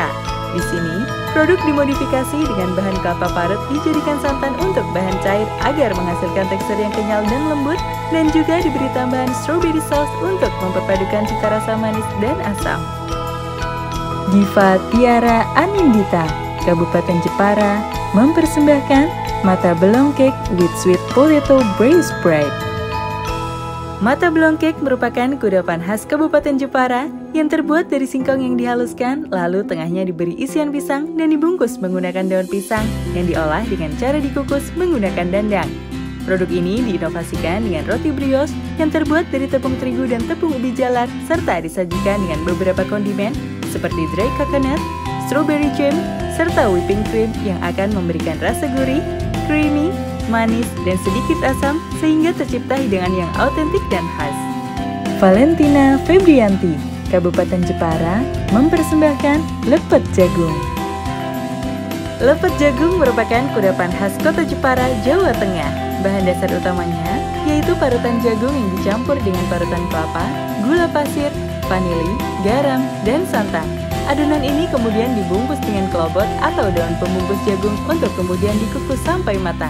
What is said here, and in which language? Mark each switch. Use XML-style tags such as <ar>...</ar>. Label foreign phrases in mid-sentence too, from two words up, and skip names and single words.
<id>Di sini, produk dimodifikasi dengan bahan kelapa parut dijadikan santan untuk bahan cair agar menghasilkan tekstur yang kenyal dan lembut, dan juga diberi tambahan</id> <en>strawberry sauce</en> <id>untuk memperpadukan cita rasa manis dan asam. Diva Tiara Anindita, Kabupaten Jepara, mempersembahkan Mata Belong Cake with Sweet Potato Braised Bread. Mata belong cake merupakan kudapan khas Kabupaten Jepara yang terbuat dari singkong yang dihaluskan, lalu tengahnya diberi isian pisang dan dibungkus menggunakan daun pisang yang diolah dengan cara dikukus menggunakan dandang. Produk ini diinovasikan dengan roti brioche yang terbuat dari tepung terigu dan tepung ubi jalar, serta disajikan dengan beberapa kondimen seperti</id> <en>dry coconut, strawberry jam,</en> <id>serta</id> <en>whipping cream</en> <id>yang akan memberikan rasa gurih, creamy, manis, dan sedikit asam sehingga tercipta hidangan yang autentik dan khas. Valentina Febrianti, Kabupaten Jepara, mempersembahkan lepet jagung. Lepet jagung merupakan kudapan khas kota Jepara, Jawa Tengah. Bahan dasar utamanya yaitu parutan jagung yang dicampur dengan parutan kelapa, gula pasir, vanili, garam, dan santan. Adonan ini kemudian dibungkus dengan kelobot atau daun pembungkus jagung untuk kemudian dikukus sampai matang.</id>